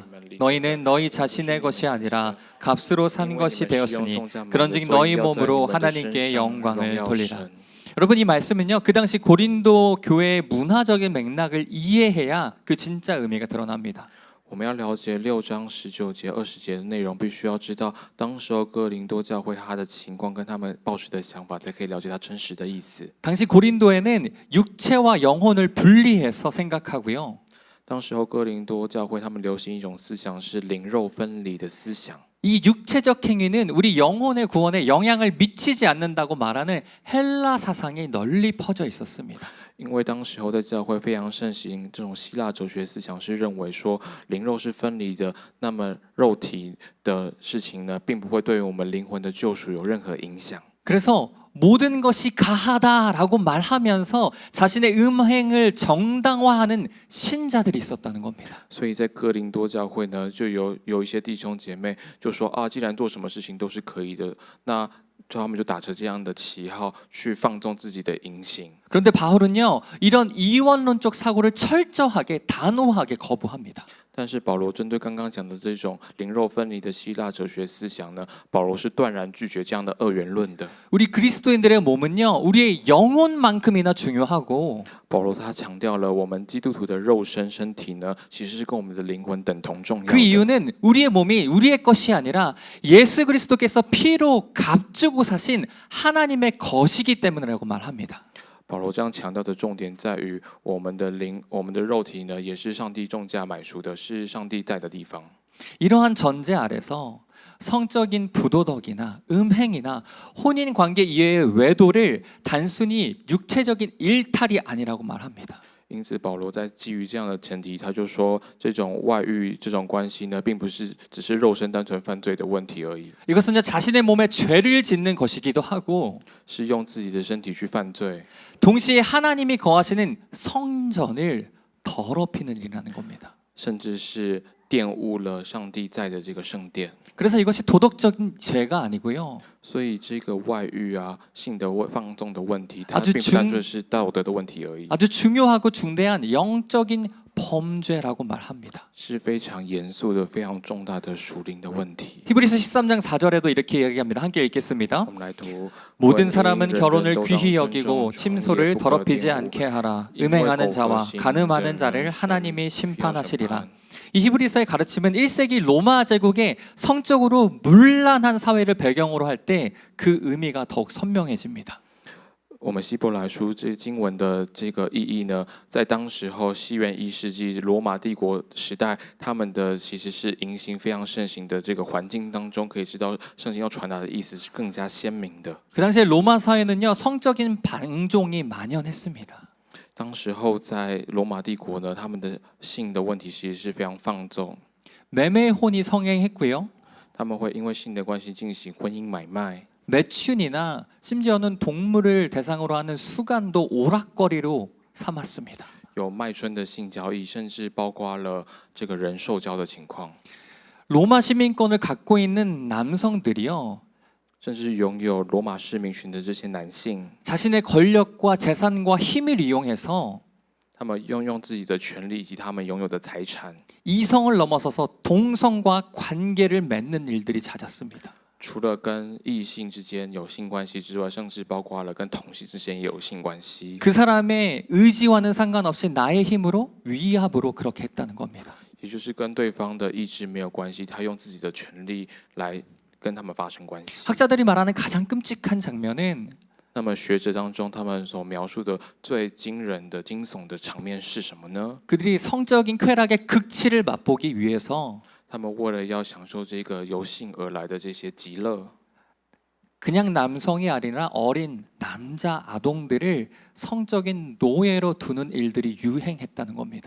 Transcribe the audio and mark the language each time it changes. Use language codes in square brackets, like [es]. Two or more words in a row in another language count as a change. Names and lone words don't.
[ko] 너희는 너희 자신의 것이 아니라 값으로 산 것이 되었으니 그런즉 너희 몸으로 하나님께 영광을 돌리라. 여러분 이 말씀은요 그 당시 고린도 교회의 문화적인 맥락을 이해해야 그 진짜 의미가 드러납니다. [zh] 我们要了解6章19节、20节的内容，必须要知道当时候哥林多教会他的情况跟他们抱持的想法，才可以了解他真实的意思。 [ko] 당시 고린도에는 육체와 영혼을 분리해서 생각하고요. [zh] 当时候哥林多教会他们流行一种思想是灵肉分离的思想。 [ko] 이 육체적 행위는 우리 영혼의 구원에 영향을 미치지 않는다고 말하는 헬라 사상이 널리 퍼져 있었습니다. [zh] 因为当时候在教会非常盛行这种希腊哲学思想，是认为说灵肉是分离的，那么肉体的事情呢，并不会对于我们灵魂的救赎有任何影响。 [ko] 그래서 모든 것이 가하다라고 말하면서 자신의 음행을 정당화하는 신자들이 있었다는 겁니다. [zh] 所以在哥林多教会呢，就有一些弟兄姐妹就说啊，既然做什么事情都是可以的，那他们就打着这样的旗号去放纵自己的淫行。 [ko] 그런데 바울은요, 이런 이원론적 사고를 철저하게 단호하게 거부합니다. [zh] 但是保罗针对刚刚讲的这种灵肉分离的希腊哲学思想呢，保罗是断然拒绝这样的二元论的。 [ko] 우리 그리스도인들의 몸은요, 우리의 영혼만큼이나 중요하고 [zh] 保罗他强调了，我们基督徒的肉身体呢，其实是跟我们的灵魂等同重要 [ko] 그 [zh] 的。 [ko] 이유는 우리의 몸이 우리의 것이 아니라 예수 그리스도께서 피로 값주고 사신 하나님의 것이기 때문이라고 말합니다. [zh] 保罗这样强调的重点在于，我们的灵、我们的肉体呢，也是上帝重价买赎的，是上帝在的地方。 [ko] 이러한 전제 아래서 성적인 부도덕이나 음행이나 혼인 관계 이외의 외도를 단순히 육체적인 일탈이 아니라고 말합니다. [zh] 因此，保罗在基于这样的前提，他就说，这种外遇、这种关系呢，并不是只是肉身单纯犯罪的问题而已， [ko] 이것은 자신의 몸에 죄를 짓는 것이기도 하고 [zh] 是用自己的身体去犯罪， [ko] 동시에 하나님이 거하시는 성전을 더럽히는 일이라는 겁니다. [zh] 甚至是玷污了上帝在的这个圣殿。 [ko] 그래서 이것이 도덕적인 죄가 아니고요. [zh] 所以，这个外遇啊、性的放纵的问题，它 [ko] 아주 [zh] 并不单纯是道德的问题而已， [ko] 아주 중요하고 중대한 영적인 범죄라고 말합니다. [zh] 是非常严肃的、非常重大的属灵的问题。 [ko] 히브리서 13장 4절에도 이렇게 이야기합니다. 함께 읽겠습니다. [zh] 我们来读 [ko] 모든 사람은 [zh] 人人 [ko] 결혼을 [zh] 都 [ko] 귀히 [zh] 当 [ko] 여기고 [zh] 尊重 [ko] 침소를 [zh] 也不可 [ko] 더럽히지 [zh] 玷污 [ko] 않게 하라. [zh] 因为 [ko] 음행하는 [zh] 苟 [ko] 자와 [zh] 合行 [ko] 간음하는 [zh] 的 [ko] 자를 [zh] 人 [ko] 하나님이 [zh] 必要审 [ko] 심판하시리라. [zh] 判 [ko] 이 히브리서의 가르침은 1세기 로마 제국의 성적으로 문란한 사회를 배경으로 할 때 그 의미가 더욱 선명해집니다. [zh] 我们希伯来书这经文的这个意义呢，在当时候西元1世纪罗马帝国时代，他们的其实是淫行非常盛行的这个环境当中，可以知道圣经要传达的意思是更加鲜明的。 [ko] 그 당시에 로마 사회는요, 성적인 방종이 만연했습니다. [zh] 当时候在罗马帝国呢，他们的性的问题其实是非常放纵， [ko] 매매혼이 성행했고요. [zh] 他们会因为性的关系进行婚姻买卖。 [ko] 매춘이나 심지어는 동물을 대상으로 하는 수간도 오락거리로 삼았습니다. [zh] 有卖春的性交易，甚至包括了这个人受交的情况， [ko] 로마 시민권을 갖고 있는 남성들이요, [zh] 甚至拥有罗马市民权的这些男性， [ko] 자신의 권력과 재산과 힘을 이용해서 [zh] 他们用自己的权利以及他们拥有的财产， [ko] 이성을 넘어서서 동성과 관계를 맺는 일들이 잦았습니다. [zh] 除了跟异性之间有性关系之外，甚至包括了跟同性之间也有性关系。 [ko] 그 사람의 의지와는 상관없이 나의 힘으로 위압으로 그렇게 했다는 겁니다. [zh] 也就是跟对方的意志没有关系，他用自己的权利来跟他们发生关系。 [ko] 학자들이 말하는 가장 끔찍한 장면은 [zh] 那么学者当中，他们所描述的最惊人的、惊悚的场面是什么呢？ [ko] 그들이 성적인 쾌락의 극치를 맛보기 위해서 [zh] 他们为了要享受这个由性而来的这些极乐， [ko] 그냥 남성이 아니라 어린 남자 아동들을 성적인 노예로 두는 일들이 유행했다는 겁니다.